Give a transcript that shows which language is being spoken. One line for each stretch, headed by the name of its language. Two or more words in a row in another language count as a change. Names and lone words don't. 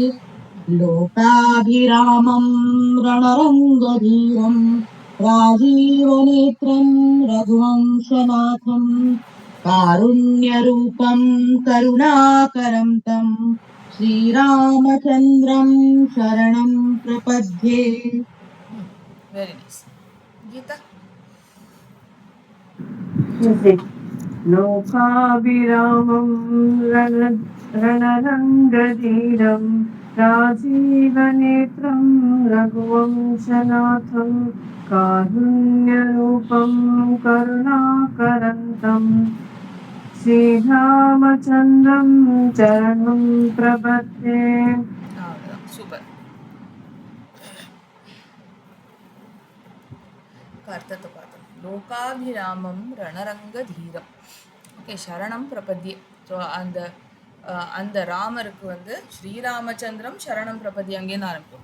Sanskrit: लोकाभिरामं रणरङ्गधीरं राजीवनेत्रं रघुवंशनाथम् कारुण्यरूपं करुणाकरं तं श्रीरामचन्द्रं शरणं प्रपद्ये
English: Very nice. Geeta.
Sanskrit: लोकाभिरामं रणरङ्गधीरं राजीवनेत्रं रघुवंशनाथं कारुण्यरूपं करुणाकरं श्रीरामचन्द्रं चरणं प्रपद्ये
Tamil: சூப்பர். அர்த்தத்தை பார்த்தோம்.
Sanskrit: लोकाभिरामं रणरङ्गधीरं. ஓகே, शरणं प्रपद्ये.
Tamil: ஸோ அந்த ராமருக்கு வந்து
Sanskrit: श्रीरामचन्द्रं शरणं प्रपद्ये
Tamil: அங்கேருந்து ஆரம்பிக்கும்.